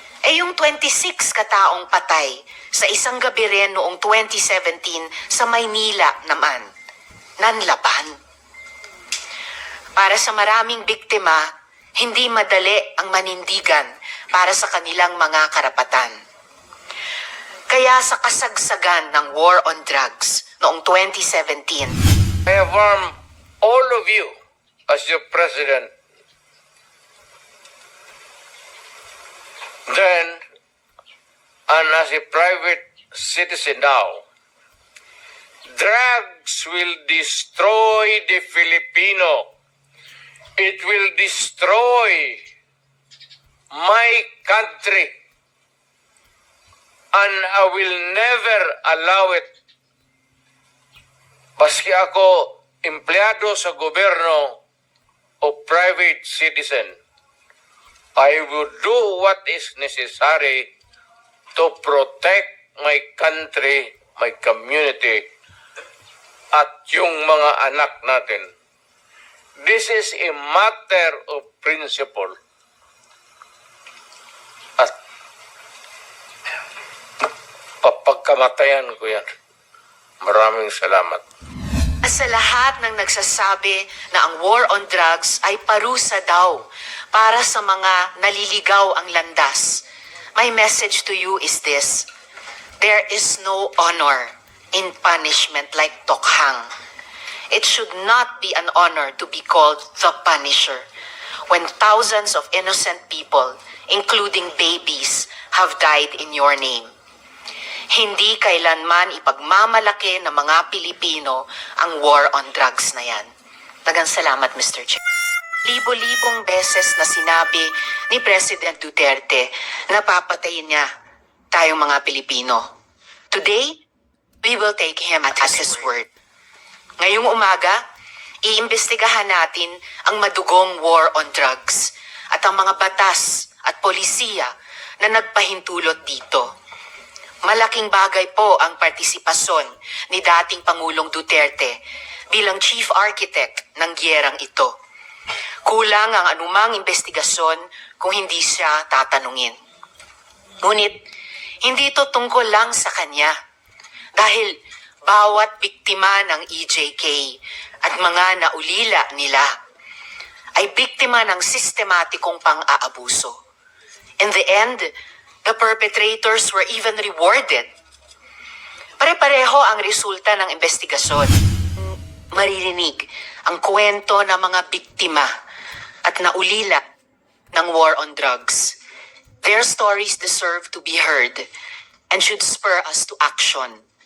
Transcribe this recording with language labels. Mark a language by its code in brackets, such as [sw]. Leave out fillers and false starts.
[tl] Eh yung 26 kataong patay sa isang gabi rin noong 2017 sa Maynila naman, nanlaban. Para sa maraming biktima, hindi madali ang manindigan para sa kanilang mga karapatan. Kaya sa kasagsagan ng war on drugs noong 2017, [en] I affirm all of you as your president. Then, and as a private citizen now, drugs will destroy the Filipino. It will destroy my country. And I will never allow it. [tl] Paski ako empleyado sa gobyerno o [en] private citizen, I will do what is necessary to protect my country, my community, [tl] at yung mga anak natin. [en] This is a matter of principle. [tl] At papagkamatayan ko yan. Maraming salamat. sa lahat ng nagsasabi na ang war on drugs ay parusa daw para sa mga naliligaw ang landas, [en] my message to you is this: there is no honor in punishment like tokhang. It should not be an honor to be called the Punisher when thousands of innocent people, including babies, have died in your name. [tl] Hindi kailanman ipagmamalaki ng mga Pilipino ang war on drugs na yan. Dagang salamat, Mr. Chair. Libo-libong beses na sinabi ni President Duterte na papatayin niya tayong mga Pilipino. [en] Today, we will take him at his word. [tl] Ngayong umaga, iimbestigahan natin ang madugong war on drugs at ang mga batas at polisiya na nagpahintulot dito. Malaking bagay po ang partisipasyon ni dating Pangulong Duterte bilang chief architect ng giyerang ito. Kulang ang anumang investigasyon kung hindi siya tatanungin. Ngunit, hindi ito tungkol lang sa kanya dahil bawat biktima ng EJK at mga naulila nila ay biktima ng sistematikong pang-aabuso. [en] In the end, the perpetrators were even rewarded. [tl] Pare-pareho ang resulta ng investigasyon. Maririnig ang kwento ng mga biktima at naulila ng war on drugs. [en] Their stories deserve to be heard and should spur us to action.